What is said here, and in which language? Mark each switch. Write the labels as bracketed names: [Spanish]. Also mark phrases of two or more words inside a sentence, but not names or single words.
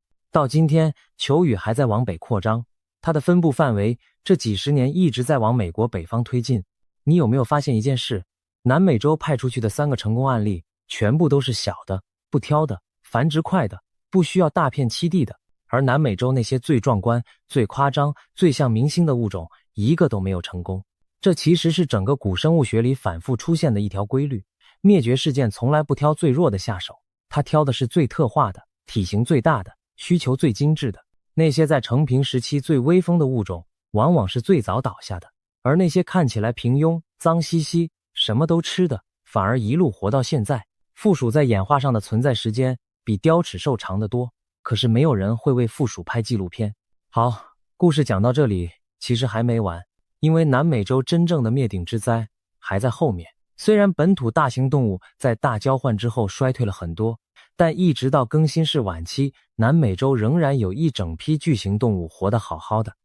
[Chinese] 到今天，球魚還在往北擴張，它的分布範圍這幾十年一直在往美國北方推進。你有沒有發現一件事？南美洲派出去的3個成功案例，全部都是小的、不挑的、繁殖快的，不需要大片栖地的。而南美洲那些最壯觀、最誇張、最像明星的物種，一個都沒有成功。這其實是整個古生物學裡反覆出現的一條規律。滅絕事件從來不挑最弱的下手，它挑的是最特化的、體型最大的、需求最精緻的。那些在成平時期最威風的物種，往往是最早倒下的，而那些看起來平庸、髒兮兮、什麼都吃的，反而一路活到現在。负鼠在演化上的存在時間比雕齒獸長得多，可是沒有人會為負鼠拍紀錄片。好，故事講到這裡，其實還沒完，因為南美洲真正的滅頂之災還在後面。雖然本土大型動物在大交換之後衰退了很多，但一直到更新世晚期，南美洲仍然有一整批巨型動物活得好好的。